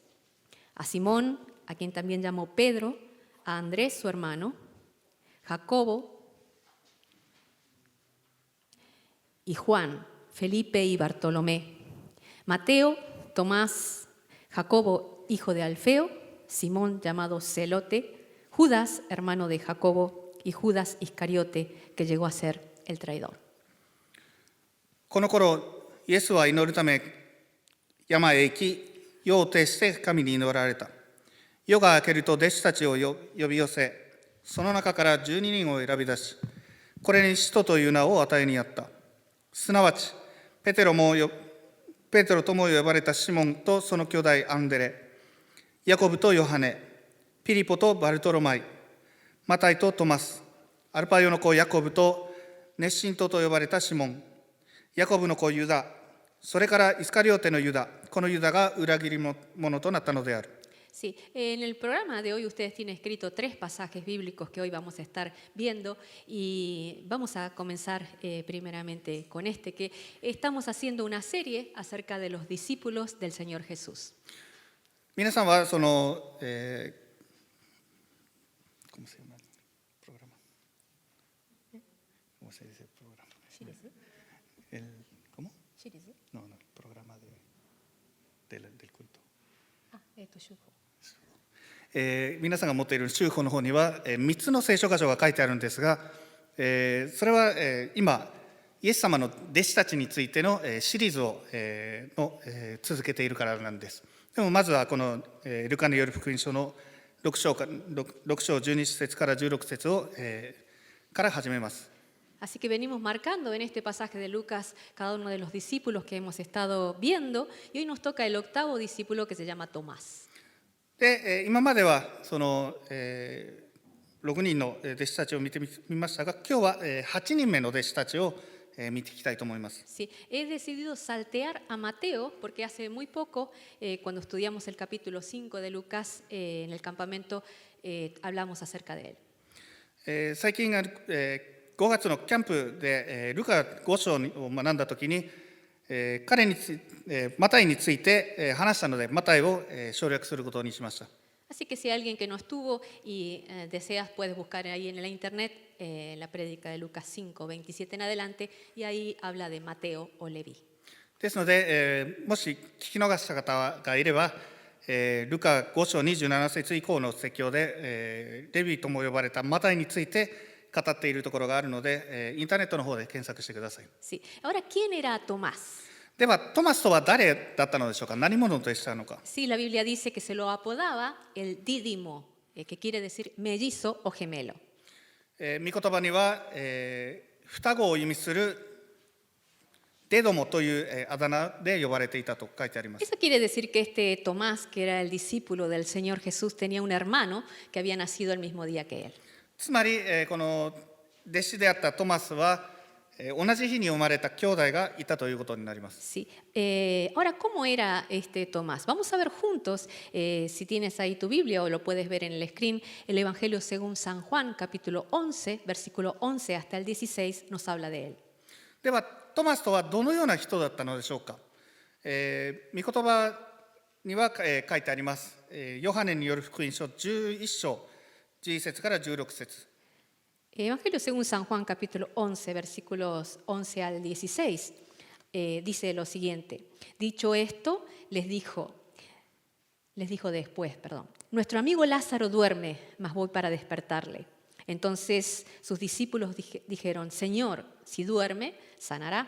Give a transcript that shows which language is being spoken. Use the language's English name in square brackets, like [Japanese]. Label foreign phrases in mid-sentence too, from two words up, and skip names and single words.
[Spanish] A Simón, a quien también llamó Pedro, a Andrés su hermano, Jacobo y Juan, Felipe y Bartolomé, Mateo, Tomás, Jacobo, hijo de Alfeo, Simón llamado Celote, Judas, hermano de Jacobo, y Judas Iscariote, que llegó a ser el traidor. [Japanese] この頃、イエスは祈るため山へ行き、夜を徹して神に祈られた。夜が明けると弟子たちを呼び寄せ、その中から12人を選び出し、これに使徒という名を与えにやった。すなわち、ペテロとも呼ばれたシモンとその兄弟アンデレ、ヤコブとヨハネ、ピリポとバルトロマイ、マタイとトマス、アルパヨの子ヤコブと熱心党と呼ばれたシモン、ヤコブの子ユダ、それからイスカリオテのユダ、このユダが裏切り者となったのである。 [Spanish] Sí, en el programa de hoy ustedes tienen escrito 3 pasajes bíblicos que hoy vamos a estar viendo y vamos a comenzar primeramente con este, que estamos haciendo una serie acerca de los discípulos del Señor Jesús. [Japanese] 皆さんはその、 [Spanish] ¿cómo se llama el programa? ¿Cómo se dice el programa? ¿Cómo? No, el programa del culto. [Japanese] 皆さんが持っている宗法の方には3つの聖書箇所が書いてあるんですが、それは今イエス様の弟子たちについてのシリーズを続けているからなんです。でもまずはこのルカによる福音書の6章12節から16節をから始めます。 [Spanish] Así que venimos marcando en este pasaje de Lucas cada uno de los discípulos que hemos estado viendo y hoy nos toca el 8º discípulo que se llama Tomás. [Japanese] で今まではその6人の弟子たちを見てみましたが、今日は8人目の弟子たちを見ていきたいと思います。 [Spanish] Sí, he decidido saltear a Mateo porque hace muy poco, cuando estudiamos el capítulo 5 de Lucas en el campamento, hablamos acerca de él. [Japanese] 最近5月のキャンプでルカ5章を学んだときに、彼にマタイについて話したので、マタイを省略することにしました。 [Spanish] Así que si alguien que no estuvo y deseas, puedes buscar ahí en la internet la prédica de Lucas 5, 27 en adelante, y ahí habla de Mateo o Leví. [Japanese] ですので、もし聞き逃した方がいれば、ルカ5章27節以降の説教で、レビとも呼ばれたマタイについて語っているところがあるので、インターネットの方で検索してください。 [Spanish] Sí. Ahora, ¿quién era Tomás? [Japanese] では、トマスとは誰だったのでしょうか。何者としたのか。 [Spanish] Sí, la Biblia dice que se lo apodaba el dídimo, que quiere decir mellizo o gemelo. [Japanese] 御言葉には、双子を意味するデドモというあだ名で呼ばれていたと書いてあります。 [Spanish] Eso quiere decir que este Tomás, que era el discípulo del Señor Jesús, tenía un hermano que había nacido el mismo día que él. [Japanese] つまり、この弟子であったトマスは、同じ日に生まれた兄弟がいたということになります。 [Spanish] Sí. Ahora, ¿cómo era este Tomás? Vamos a ver juntos, si tienes ahí tu Biblia o lo puedes ver en el screen, el Evangelio según San Juan, capítulo 11, versículo 11 hasta el 16, nos habla de él. [Japanese] では、トマスとはどのような人だったのでしょうか。御言葉には、書いてあります。ヨハネによる福音書11章11節から16節。 [Spanish] Evangelio según San Juan, capítulo 11, versículos 11 al 16, dice lo siguiente. Dicho esto, les dijo después, nuestro amigo Lázaro duerme, mas voy para despertarle. Entonces sus discípulos dijeron, Señor, si duerme, sanará.